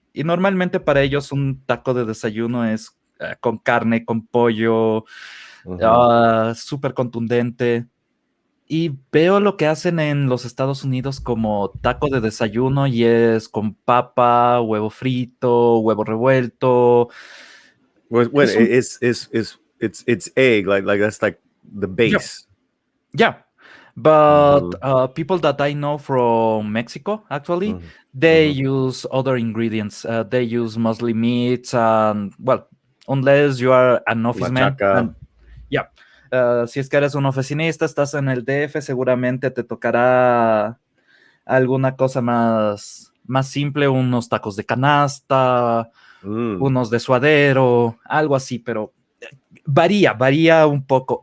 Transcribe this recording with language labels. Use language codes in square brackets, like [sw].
[es] Y normalmente para ellos un taco de desayuno es con carne, con pollo, súper contundente. Y veo lo que hacen en los Estados Unidos como taco de desayuno y es con papa, huevo frito, huevo revuelto. [en] Well, it's egg, like that's like the base. Yeah. But people that I know from Mexico, actually, they use other ingredients. They use mostly meats and, well, unless you are an office man. [es] Si es que eres un oficinista, estás en el DF, seguramente te tocará alguna cosa más más simple, unos tacos de canasta, unos de suadero, algo así, pero varía un poco.